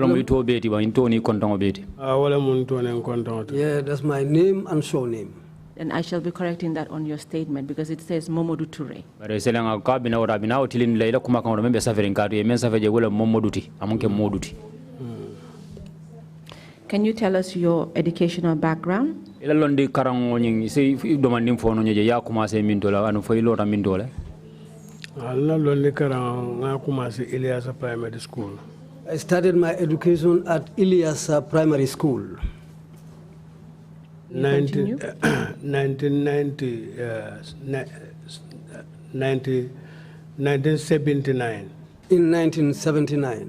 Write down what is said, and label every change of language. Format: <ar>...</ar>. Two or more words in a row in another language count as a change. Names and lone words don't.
<en>Yeah, that's my name and surname. And I shall be correcting that on your statement because it says Momodou Touray. Can you tell us your educational background?</en> <man>ila londi karango nying si domanding fono nyeje ya commencé min dola anu fay lota min dola alla londi karango nga commencé Ilyasa Primary School.</man> <en>I started my education at Ilyasa Primary School. 1979. In 1979.</en>